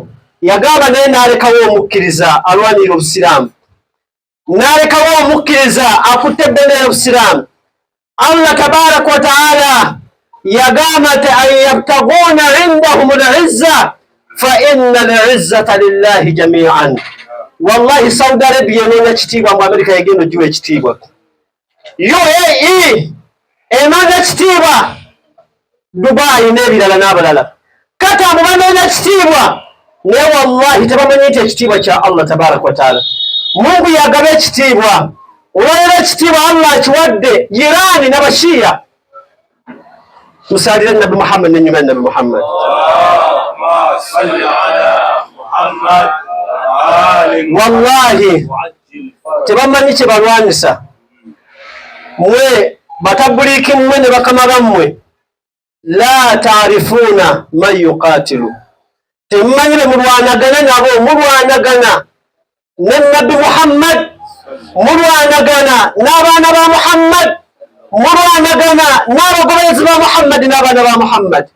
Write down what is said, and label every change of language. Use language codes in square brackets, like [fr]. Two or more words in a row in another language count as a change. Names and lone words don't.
[lg] Yagamba naye n'alekawo omukkiriza alwanirira Obusiraamu, n'alekawo omukkiriza akutte ebbendera y'Obusiraamu. Allah [ar] تبارك وتعالى [lg] yagamba nti [ar] أن يبتغون عندهم العزة فإن العزة لله جميعا. [lg] Wallahi Saudi Arabia enoonya kitiibwa mu Amerika yagenda ogiwa ekitiibwa. UAE enoonya kitiibwa, Dubai n'ebirala n'abalala. Kata abo banoonya kitiibwa, naye wallahi tebamanyi nti ekitiibwa kya Allah [ar] تبارك وتعالى. [lg] Mungu yagaba ekitiibwa, olwaleero ekitiibwa Allah akiwadde Irani n'Abashiya. Musaalire Nabi Muhammad n'ennyuma ya Nabi Muhammad. [ar] اللهم صل على محمد. [lg] Wallahi tebamanyi kye balwanisa. Mmwe batabuliiki mmwe ne bakama bammwe, [ar] لا تعرفون من يقاتل, [lg] temumanyi be mulwanagana nabo, mulwanagana ne Nabi Muhammad, mulwanagana n'abaana ba Muhammad, mulwanagana n'abagoberezi ba Muhammad n'abaana ba Muhammad.